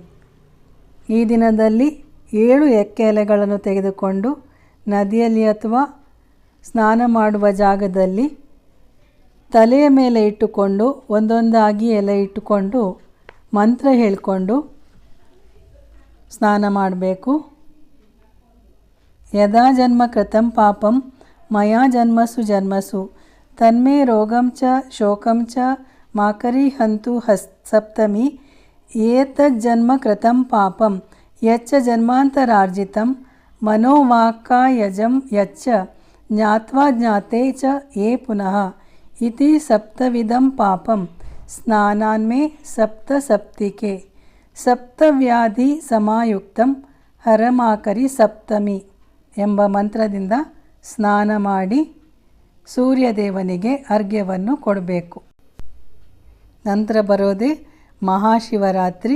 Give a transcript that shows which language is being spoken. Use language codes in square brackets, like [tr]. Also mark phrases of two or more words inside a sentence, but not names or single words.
[kn] ಈ ದಿನದಲ್ಲಿ 7 ಎಕ್ಕೆ ಎಲೆಗಳನ್ನು ತೆಗೆದುಕೊಂಡು ನದಿಯಲ್ಲಿ ಅಥವಾ ಸ್ನಾನ ಮಾಡುವ ಜಾಗದಲ್ಲಿ ತಲೆಯ ಮೇಲೆ ಇಟ್ಟುಕೊಂಡು ಒಂದೊಂದಾಗಿ ಎಲೆ ಇಟ್ಟುಕೊಂಡು ಮಂತ್ರ ಹೇಳಿಕೊಂಡು ಸ್ನಾನ ಮಾಡಬೇಕು. [sa] ಯದಾ ಜನ್ಮ ಕೃತಂ ಪಾಪಂ ಮಯಾ ಜನ್ಮಸು ಜನ್ಮಸು ತನ್ಮೇ ರೋಗಂ ಚ ಶೋಕಂ ಚ ಮಾಕರಿ ಹಂತು ಸಪ್ತಮಿ ಏತಜ್ಜನ್ಮ ಕೃತಂ ಪಾಪಂ ಯಚ್ಚ ಜನ್ಮಾಂತರಾರ್ಜಿತಂ ಮನೋವಾಕ್ಕಾಯಜಂ ಯಚ್ಚ ಜ್ಞಾತ್ವಾ ಜ್ಞಾತೆ ಚ ಯೇ ಪುನಃ ಇತಿ ಸಪ್ತವಿಧಂ ಪಾಪಂ ಸ್ನಾನಾನ್ಮೇ ಸಪ್ತ ಸಪ್ತಿಕೆ ಸಪ್ತವ್ಯಾಧಿ ಸಮಾಯುಕ್ತಂ ಹರಮಾಕರಿ ಸಪ್ತಮಿ [kn] ಎಂಬ ಮಂತ್ರದಿಂದ ಸ್ನಾನ ಮಾಡಿ ಸೂರ್ಯದೇವನಿಗೆ ಅರ್ಘ್ಯವನ್ನು ಕೊಡಬೇಕು. ನಂತರ ಬರೋದೇ ಮಹಾಶಿವರಾತ್ರಿ.